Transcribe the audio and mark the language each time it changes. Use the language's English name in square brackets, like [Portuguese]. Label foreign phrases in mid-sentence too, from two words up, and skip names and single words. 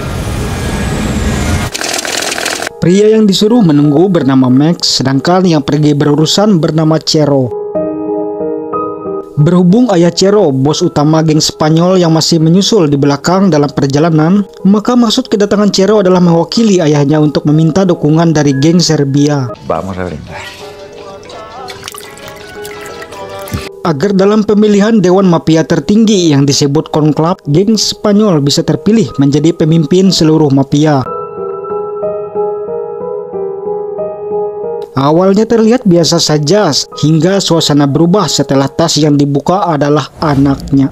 [Indonesian] Pria yang disuruh menunggu bernama Max, sedangkan yang pergi berurusan bernama Cero. Berhubung ayah Cero, bos utama geng Spanyol yang masih menyusul di belakang dalam perjalanan, maka maksud kedatangan Cero adalah mewakili ayahnya untuk meminta dukungan dari geng Serbia. [Spanish] Vamos a brindar. [Indonesian] Agar dalam pemilihan Dewan Mafia tertinggi yang disebut Konklab, geng Spanyol bisa terpilih menjadi pemimpin seluruh mafia. Awalnya terlihat biasa saja, hingga suasana berubah setelah tas yang dibuka adalah anaknya.